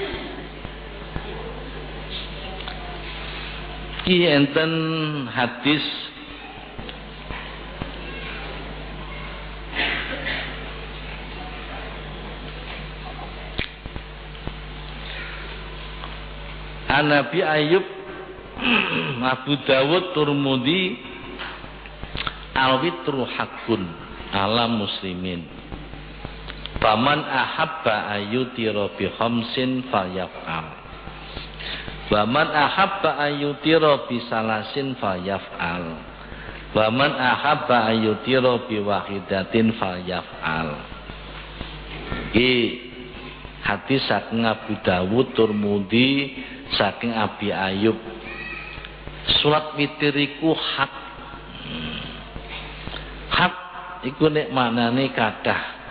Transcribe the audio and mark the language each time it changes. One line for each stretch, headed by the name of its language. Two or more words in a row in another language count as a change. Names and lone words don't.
Javanese: Ki enten hadis Nabi Ayub, Abu Dawud, Turmudi,
Arabic: الوتر حق على مسلمين. فمن أحب أن يوتر بخمس فليفعل. ومن أحب أن يوتر بثلاث فليفعل. ومن أحب أن يوتر بواحدة فليفعل.
Javanese: Iki hadis saking Abu Dawud, Turmudi, saking Abi Ayub. Salat witir iku hak. Hak iku nek maknane kathah.